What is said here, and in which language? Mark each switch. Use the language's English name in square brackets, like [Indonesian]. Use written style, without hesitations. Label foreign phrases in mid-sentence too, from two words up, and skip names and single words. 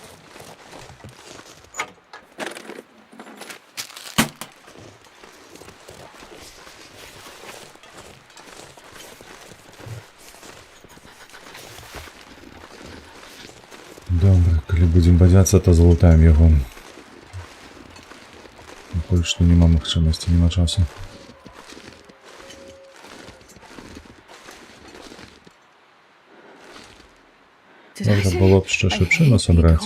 [Belarusian] Добре, калі будзем бадзяцца, то залутаем яго. Пакуль што няма магчымасці, няма часу. [English] Did I [Ukrainian] Добре [English] say [Ukrainian] було б ще [English] I [Ukrainian] шипшину [English] hate being [Ukrainian] собрати.